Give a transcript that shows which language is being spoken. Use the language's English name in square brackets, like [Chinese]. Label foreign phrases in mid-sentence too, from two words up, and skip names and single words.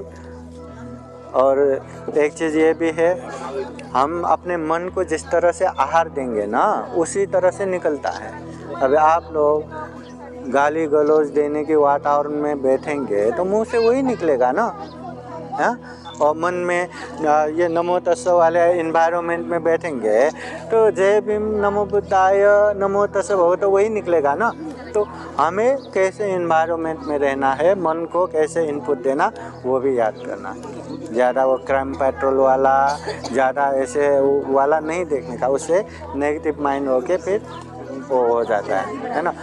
[Hindi] और एक चीज़ ये भी है, हम अपने मन को जिस तरह से आहार देंगे ना उसी तरह से निकलता है। अभी आप लोग गाली गलौज देने के वातावरण में बैठेंगे तो मुंह से वही निकलेगा ना, है। और मन में ये [Pali] नमो तस्स [Hindi] वाले इन्वायरमेंट में बैठेंगे तो जय भीम [Pali] नमो बुद्धाय नमो तस्स [Hindi] हो तो वही निकलेगा ना। तो हमें कैसे इन्वायरमेंट में रहना है, मन को कैसे इनपुट देना, वो भी याद करना। ज़्यादा वो क्राइम पेट्रोल वाला, ज़्यादा ऐसे वाला नहीं देखने का, उससे [English] negative mind [Hindi] होके फिर वो हो जाता है ना।